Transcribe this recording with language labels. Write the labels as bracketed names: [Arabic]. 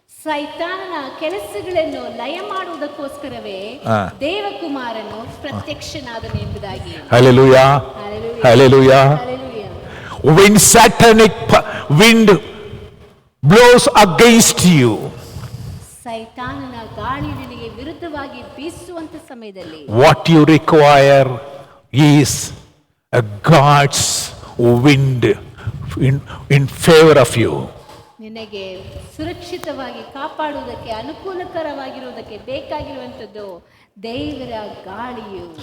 [Kannada] ಸೈತಾನನ ಕೆಲಸಗಳನ್ನು ಲಯ ಮಾಡುವುದಕ್ಕೋಸ್ಕರವೇ ದೇವಕುಮಾರನು ಪ್ರತ್ಯಕ್ಷನಾದನು ಎಂಬುದಾಗಿ. [English] Hallelujah. Hallelujah. Hallelujah. When satanic wind blows against you, [Kannada] ಸೈತಾನನ ಗಾಳಿ ನಿನಗೆ ವಿರುದ್ಧವಾಗಿ ಬೀಸುವಂತ ಸಮಯದಲ್ಲಿ [English] what you require is a God's wind in favor of you. [Kannada] ನಿನಗೆ ಸುರಕ್ಷಿತವಾಗಿ ಕಾಪಾಡುವುದಕ್ಕೆ ಅನುಕೂಲಕರವಾಗಿರುವುದಕ್ಕೆ ಬೇಕಾಗಿರುವಂಥದ್ದು ದೇವರ ಗಾಳಿಯು.